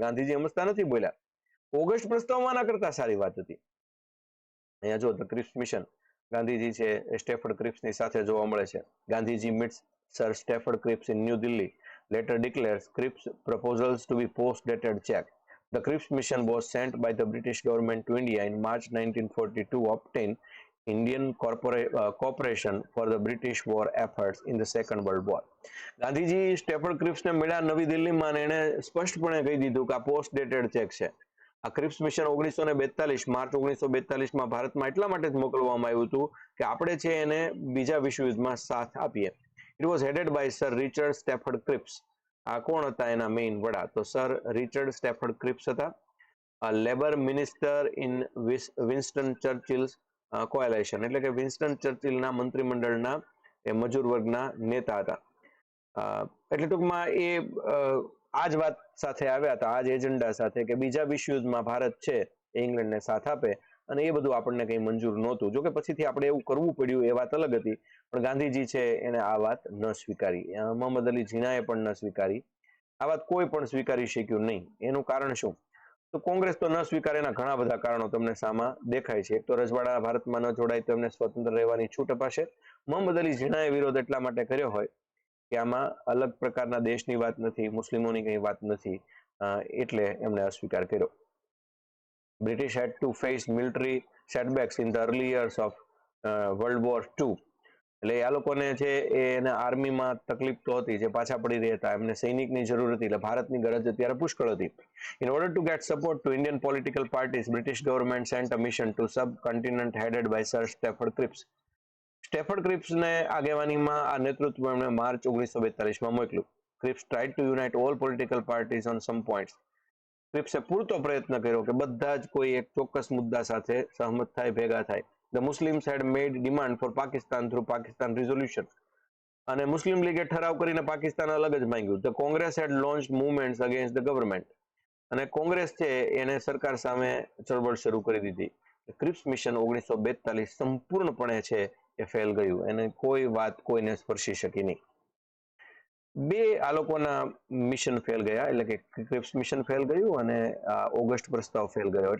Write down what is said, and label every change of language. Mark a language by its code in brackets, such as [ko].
[gu] ગાંધીજી સમજતા નથી બોલ્યા. ઓગસ્ટ પ્રસ્તાવમાં આના કરતા સારી વાત હતી. અહીંયા જો ધ ક્રિપ્સ મિશન, ગાંધીજી છે એ સ્ટેફર્ડ ક્રિપ્સની સાથે જોવા મળે છે. [en] Gandhiji meets sir Stafford Cripps in New Delhi, later declares Cripps proposals to be post-dated check. The Cripps mission was sent by the British government to India in March 1942 to obtain Indian cooperation for the British war efforts in the Second World War. [gu] Gandhiji Stafford ક્રિપ્સને મળ્યા નવી દિલ્હીમાં અને એણે સ્પષ્ટપણે કહી દીધું કે આ પોસ્ટ ડેટેડ ચેક છે. આ ક્રિપ્સ મિશન 1942 માર્ચ 1942માં ભારતમાં એટલા માટે જ મોકલવામાં આવ્યું હતું કે આપણે છે એને બીજા વિશ્વયુદ્ધમાં સાથ આપીએ. [en] It was headed by Sir Richard Stafford Cripps. [gu] આ કોણ હતા એના મેઇન વડા? તો સર રિચર્ડ સ્ટેફર્ડ ક્રિપ્સ હતા. [en] labour minister in Winston Churchill coalition, [gu] એટલે કે વિન્સ્ટન ચર્ચિલના મંત્રીમંડળના એ મજૂર વર્ગના નેતા હતા. એટલે ટૂંકમાં એ આ જ વાત સાથે આવ્યા હતા, આ જ એજન્ડા સાથે કે બીજા વિશ્વયુદ્ધમાં ભારત છે એ ઇંગ્લેન્ડને સાથ આપે, અને એ બધું આપણને કંઈ મંજૂર નહોતું. જોકે પછીથી આપણે એવું કરવું પડ્યું એ વાત અલગ હતી, પણ ગાંધીજી છે એને આ વાત ન સ્વીકારી. મોહમ્મદ અલી ઝીણાએ પણ ન સ્વીકારી. આ વાત કોઈ પણ સ્વીકારી શક્યું નહીં. એનું કારણ શું? તો કોંગ્રેસ તો ન સ્વીકારે, એના ઘણા બધા કારણો તમને સામે દેખાય છે. એક તો રજવાડા ભારતમાં ન જોડાય તો એમને સ્વતંત્ર રહેવાની છૂટ અપાશે. મોહમ્મદ અલી ઝીણાએ વિરોધ એટલા માટે કર્યો હોય કે આમાં અલગ પ્રકારના દેશની વાત નથી, મુસ્લિમોની કંઈ વાત નથી, એટલે એમણે અસ્વીકાર કર્યો. [en] British had to face military setbacks in the early years of World War II. [gu] એટલે આ લોકોને છે એને આર્મીમાં તકલીફ તો હતી, જે પાછા પડી રહ્યા હતા, એમને સૈનિકની જરૂર હતી, એટલે ભારતની ગરજ અત્યારે પુષ્કળ હતી. [en] In order to get support to Indian political parties, British government sent a mission to subcontinent headed by Sir Stafford Cripps. [gu] Stafford ક્રિપ્સને આગેવાનીમાં આ નેતૃત્વ એમણે માર્ચ 1942માં મોકલ્યું. [en] Cripps tried to unite all political parties on some points. [gu] ક્રિપ્સે પૂરતો પ્રયત્ન કર્યો કે બધા જ કોઈ એક ચોક્કસ મુદ્દા સાથે સહમત થાય, ભેગા થાય. [en] The Muslims had made demand for Pakistan through Pakistan resolution. [gu] અને મુસ્લિમ લીગે ઠરાવ કરીને પાકિસ્તાન અલગ જ માંગ્યું. [en] The Congress had launched movements against the government. [gu] અને કોંગ્રેસ છે એને સરકાર સામે ચળવળ શરૂ કરી દીધી. ક્રિપ્સ મિશન 1942 સંપૂર્ણપણે છે એ ફેલ ગયું. એને કોઈ વાત કોઈને સ્પર્શી શકી નહીં. બે આ લોકોના મિશન ફેલ ગયા, એટલે કે ક્રિપ્સ મિશન ફેલ ગયું અને ઓગસ્ટ પ્રસ્તાવ ફેલ ગયો.